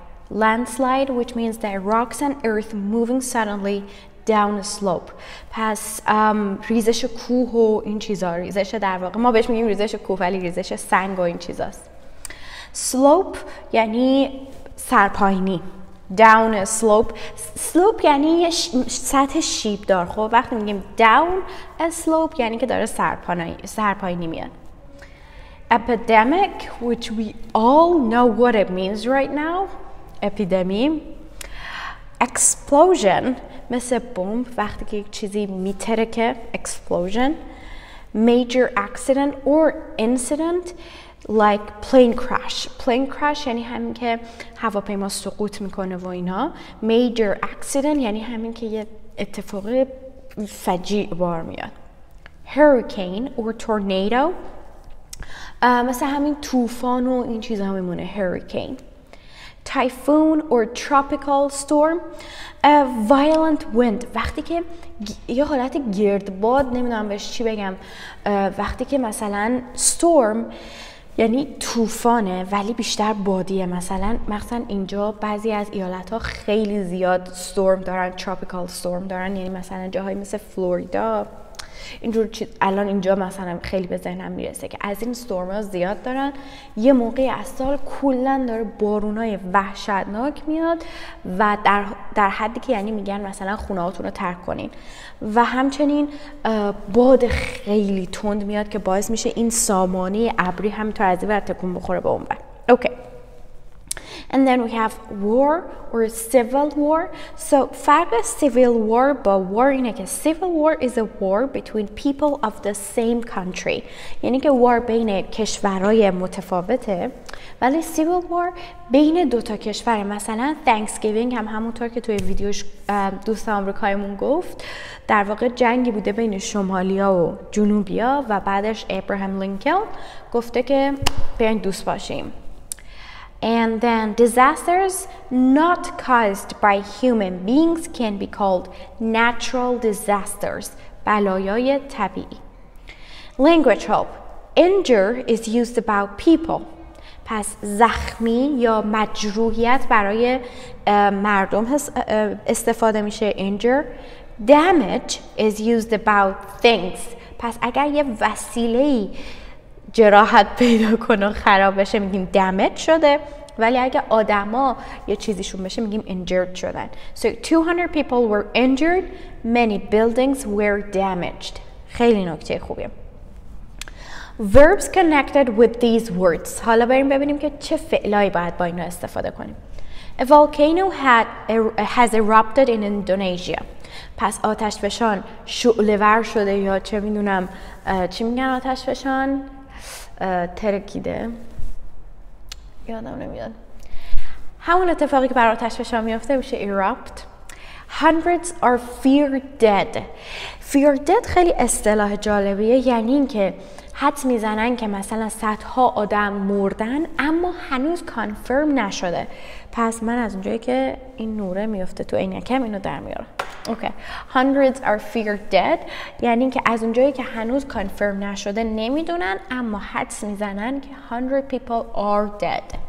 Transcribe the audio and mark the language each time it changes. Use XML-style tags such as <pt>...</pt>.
<en>Landslide, which means that rocks and earth moving suddenly down a slope.</en> <fa>پس ریزش کوه و این چیزا، ریزش در واقع ما بهش میگیم ریزش کوه ولی ریزش سنگ و این چیزاست. Slope یعنی سرپایینی.</fa> <en>Down a slope</en> <fa>یعنی سطح شیبدار. خب وقتی میگیم down a slope یعنی که داره سرپایینی میاد.</fa> <en>Epidemic, which we all know what it means right now.</en> <fa>اپیدمی. Explosion مثل بمب، وقتی که یک چیزی میترکه. Explosion.</fa> <en>Major accident or incident like plane crash</en> <fa>یعنی همین که هواپیما سقوط میکنه و اینا. Major accident یعنی همین که یه اتفاق فجیع بار میاد.</fa> <en>Hurricane or tornado</en> <fa>مثل همین طوفان و این چیزا میمونه.</fa> <en>Hurricane. Typhoon or tropical storm. Violent wind</en> <fa>وقتی که یه حالت گردباد، نمیدونم بهش چی بگم، وقتی که مثلا storm یعنی طوفانه ولی بیشتر بادیه. مثلا اینجا بعضی از ایالت‌ها خیلی زیاد storm دارن، tropical storm دارن، یعنی مثلا جاهای مثل فلوریدا اینجور چیز. الان اینجا مثلا خیلی به ذهنم میرسه که از این استورم‌ها زیاد دارن. یه موقعی از سال کلاً داره بارونای وحشتناک میاد و در حدی که یعنی میگن مثلا خونه‌هاتون رو ترک کنین و همچنین باد خیلی تند میاد که باعث میشه این سامانه ابری همینطور از این ور تکون بخوره به اون ور.</fa> <en>Okay. And then we have war or civil war. So</en> <fa>فرق civil war با war اینه که</fa> <en>civil war is a war between people of the same country.</en> <fa>یعنی که war بین کشورهای متفاوته، ولی civil war بین دوتا کشوره. مثلا Thanksgiving هم همونطور که توی ویدیوش دوست آمریکاییمون گفت، در واقع جنگی بوده بین شمالیا و جنوبیا و بعدش ابراهام لینکلن گفته که بیاین دوست باشیم.</fa> <en>And then disasters not caused by human beings can be called natural disasters.</en> <fa>بلایای طبیعی.</fa> <en>Language help. Injure is used about people.</en> <fa>پس زخمی یا مجروحیت برای مردم استفاده میشه.</fa> <en>Injure. Damage is used about things.</en> <fa>پس اگر یه وسیله‌ای جراحت پیدا کنه و خراب بشه میگیم damage شده، ولی اگه آدما یه چیزیشون بشه میگیم injured شدن.</fa> <en>So 200 people were injured, many buildings were damaged.</en> <fa>خیلی نکته خوبیه.</fa> <en>Verbs connected with these words.</en> <fa>حالا بریم ببینیم که چه فعلایی باید با اینا استفاده کنیم.</fa> <en>A volcano has erupted in Indonesia.</en> <fa>پس آتش فشان شعله ور شده یا چه میدونم چی میگن آتش فشان ترکیده، یادم نمیاد. همون اتفاقی که بر آتش فشان میفته میشه erupt.</fa> <en>Hundreds are feared dead.</en> <fa>feared dead خیلی اصطلاح جالبیه، یعنی این که حدس میزنن که مثلا صدها آدم مردن اما هنوز کانفرم نشده. پس من از اونجایی که این نوره میفته تو عینکم اینو در میارم. اوکی.</fa> <en>Hundreds are feared dead</en> <fa>یعنی که از اونجایی که هنوز کانفرم نشده نمیدونن اما حدس میزنن که</fa> <en>100 people are dead.</en>